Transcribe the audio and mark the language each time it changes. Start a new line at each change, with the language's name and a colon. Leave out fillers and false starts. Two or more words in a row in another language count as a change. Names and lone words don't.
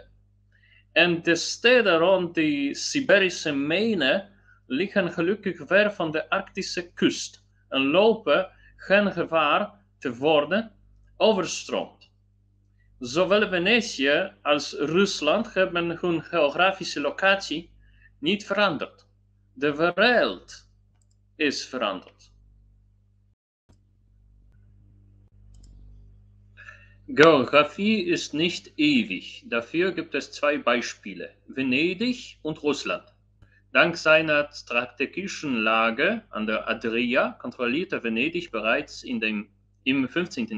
Dutch: En de steden rond de Siberische mijnen liggen gelukkig ver van de Arctische kust en lopen geen gevaar te worden overstroomd. Zowel Venetië als Rusland hebben hun geografische locatie niet veranderd. De wereld is veranderd.
German: Geografie ist nicht ewig. Dafür gibt es zwei Beispiele: Venedig und Russland. Dank seiner strategischen Lage an der Adria kontrollierte Venedig bereits im 15.